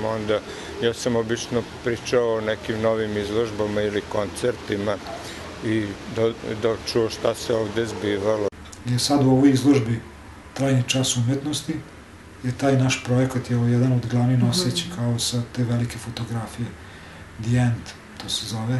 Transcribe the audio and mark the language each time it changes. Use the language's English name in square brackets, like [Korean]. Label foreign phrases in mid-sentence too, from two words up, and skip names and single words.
[Serbian] Onda ja sam obično pričao o nekim novim izložbama ili koncertima i dočuo šta se ovde zbivalo. Je sad u ovoj izložbi Trajni čas umetnosti, je taj naš projekat je jedan od glavnih noseći kao sa te velike fotografije. The End, to se zove.